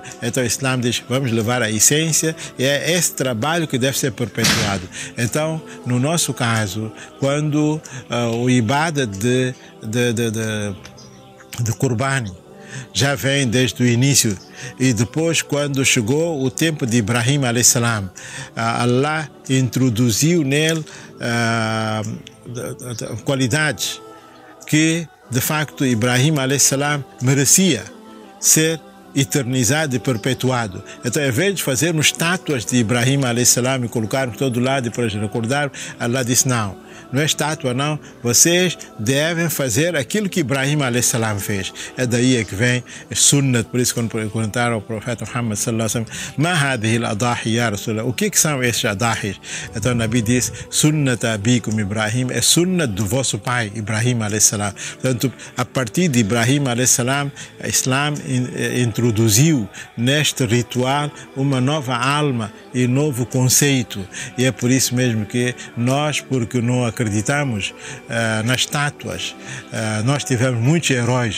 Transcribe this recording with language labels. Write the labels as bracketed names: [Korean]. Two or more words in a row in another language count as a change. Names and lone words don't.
[Portuguese] Então o Islã diz, vamos levar a essência e é esse trabalho que deve ser perpetuado. Então, no nosso caso, quando o Ibadah de Qurbani já vem desde o início, e depois quando chegou o tempo de Ibrahim a.s., Allah introduziu nele qualidades que de facto Ibrahim a.s. merecia ser eternizado e perpetuado. Então, ao invés de fazermos estátuas de Ibrahim a.s. e colocarmos todo lado para recordar, Allah disse, não é estátua, não. Vocês devem fazer aquilo que Ibrahim a.s. fez. É daí que vem sunnat. Por isso, quando perguntaram ao profeta Muhammad [Arabic] صلى الله عليه وسلم, ما هذه الأضاحي يا رسول الله? [Portuguese] O que são esses adahis? Então o Nabi diz, [Arabic] سنة أبيكم إبراهيم, [Portuguese] é sunnat do vosso pai Ibrahim a.s. Portanto, a partir de Ibrahim a.s., o Islã introduziu neste ritual uma nova alma e novo conceito. E é por isso mesmo que nós, porque não acreditamos nas estátuas, nós tivemos muitos heróis.